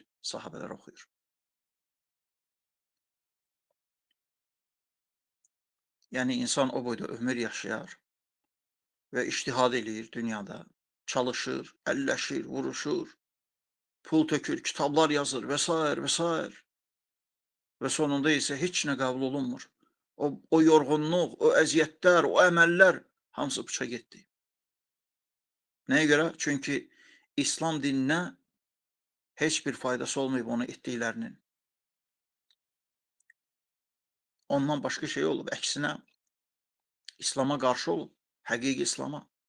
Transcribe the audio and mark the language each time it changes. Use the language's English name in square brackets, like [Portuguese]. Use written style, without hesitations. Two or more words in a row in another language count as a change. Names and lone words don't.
[Azerbaijani] Sahabələr oxuyur. Yəni, insan o boyda ömür yaşayar və iştihad eləyir dünyada. çalışır, əlləşir, vuruşur, pul tökür, kitablar yazır vesaire vesaire ve sonunda ise heç nə qəbul olunmur. O yorğunluq, o əziyyətlər, o əməllər hamısı puça getdi. Nəyə görə? Çünki İslam dininə heç bir faydası olmayıb onu etdiklərinin. Ondan başqa şey olub, əksinə İslam'a qarşı olub, həqiqi İslam'a.